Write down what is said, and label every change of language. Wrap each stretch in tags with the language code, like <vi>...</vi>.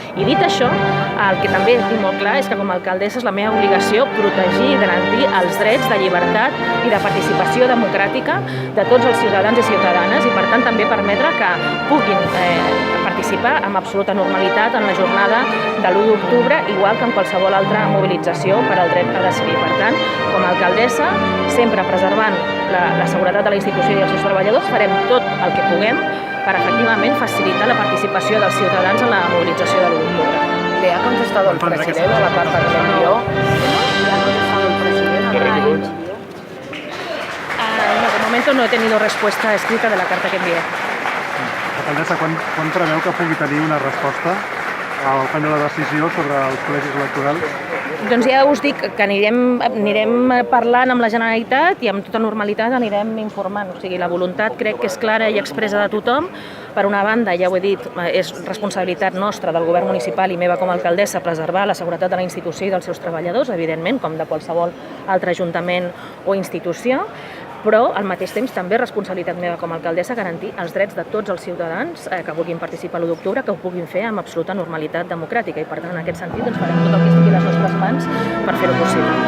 <ca>I dit això, el que també tinc molt clar és que com a alcaldessa és la meva obligació protegir i garantir els drets de llibertat i de participació democràtica de tots els ciutadans i ciutadanes i per tant també permetre que puguin participar amb absoluta normalitat en la jornada de l'1 d'octubre, igual que en qualsevol altra mobilització per al dret a decidir. Per tant, com a alcaldessa, sempre preservant la seguretat de la institució i els seus treballadors, farem tot el que puguem per efectivament facilitar la participació dels ciutadans en la movilització de l'1 d'octubre.</ca> <es>¿Le ha contestado el presidente a la carta que le envió? ¿Le ha contestado el presidente? No, de momento no he tenido respuesta escrita de la carta que envié.</es> <ca>Alcaldessa, quan preveu que pugui tenir una resposta al prendre la decisió sobre els col·legis electorals? Doncs ja us dic que anirem parlant amb la Generalitat i amb tota normalitat anirem informant. O sigui, la voluntat crec que és clara i expressa de tothom. Per una banda, ja ho he dit, és responsabilitat nostra del govern municipal i meva com a alcaldessa preservar la seguretat de la institució i dels seus treballadors, evidentment, com de qualsevol altre ajuntament o institució, però al mateix temps també és responsabilitat meva com a alcaldessa garantir els drets de tots els ciutadans que vulguin participar l'1 d'octubre, que ho puguin fer amb absoluta normalitat democràtica i per tant en aquest sentit farem tot el que estigui a les nostres mans per fer-ho possible.</ca>